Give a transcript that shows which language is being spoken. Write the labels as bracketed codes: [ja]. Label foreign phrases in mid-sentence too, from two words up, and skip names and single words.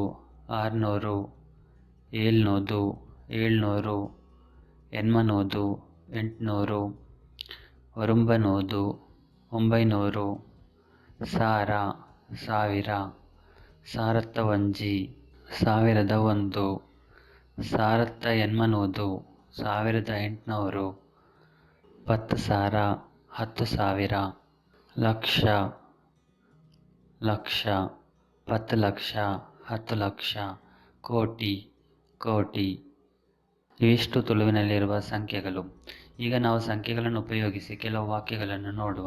[tcy] 600, ಏಳ್ನೂದು 700, ಎನ್ಮನೂದು 800, ಒರುಂಬನೂದು 900, ಸಾರ 1000, ಸಾರತ್ತ ಒಂಜಿ 1001, ಸಾರತ್ತ ಎನ್ಮನೂದು 1800, ಪತ್ತು ಸಾರ 10,000, ಲಕ್ಷ ಲಕ್ಷ 10 ಲಕ್ಷ 10 ಲಕ್ಷ, ಕೋಟಿ ಕೋಟಿ. [kn] ಇವಿಷ್ಟು ತುಳುವಿನಲ್ಲಿರುವ ಸಂಖ್ಯೆಗಳು. ಈಗ ನಾವು ಸಂಖ್ಯೆಗಳನ್ನು ಉಪಯೋಗಿಸಿ ಕೆಲವು ವಾಕ್ಯಗಳನ್ನು ನೋಡುವ.